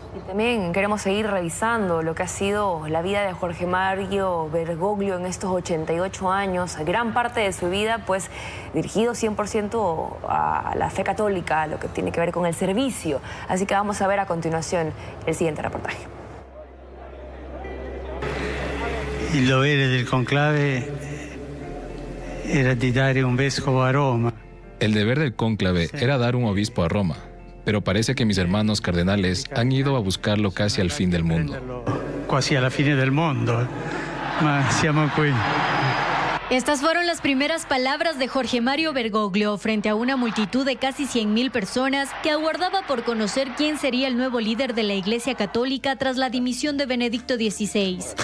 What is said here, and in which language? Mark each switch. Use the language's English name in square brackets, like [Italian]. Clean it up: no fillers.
[Spanish] Y también queremos seguir revisando lo que ha sido la vida de Jorge Mario Bergoglio en estos 88 años, gran parte de su vida pues dirigido 100% a la fe católica, lo que tiene que ver con el servicio. Así que vamos a ver a continuación el siguiente reportaje. [Italian] Il dovere del conclave era di dare un vescovo a Roma. [Spanish] El deber del cónclave era dar un obispo a Roma, pero parece que mis hermanos cardenales han ido a buscarlo casi al fin del mundo. [Italian] Quasi alla fine del mondo, ma siamo qui. [Spanish] Estas fueron las primeras palabras de Jorge Mario Bergoglio frente a una multitud de casi 100.000 personas que aguardaba por conocer quién sería el nuevo líder de la Iglesia Católica tras la dimisión de Benedicto XVI.